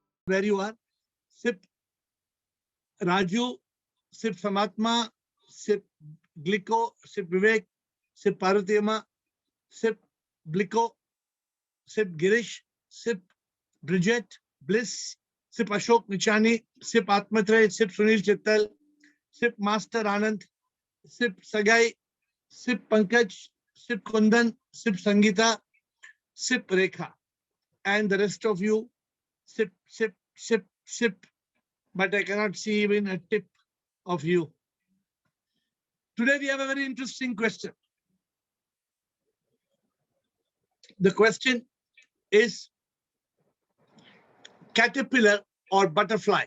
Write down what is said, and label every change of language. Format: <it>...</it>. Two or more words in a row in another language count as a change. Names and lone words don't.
<en>where you are. Sip Raju, sip Samatma, sip Glico, sip Vivek, sip Parvatiyama, sip Blico, sip Girish, sip Bridget, Bliss, sip Ashok Nichani, sip Atmatray, sip Sunil Chittal, sip Master Anand, sip Sagai, sip Pankaj, sip Kundan, sip Sangeeta, sip Rekha. And the rest of you, sip, sip, sip, sip. But I cannot see even a tip of you. Today we have a very interesting question. The question is caterpillar or butterfly.</en>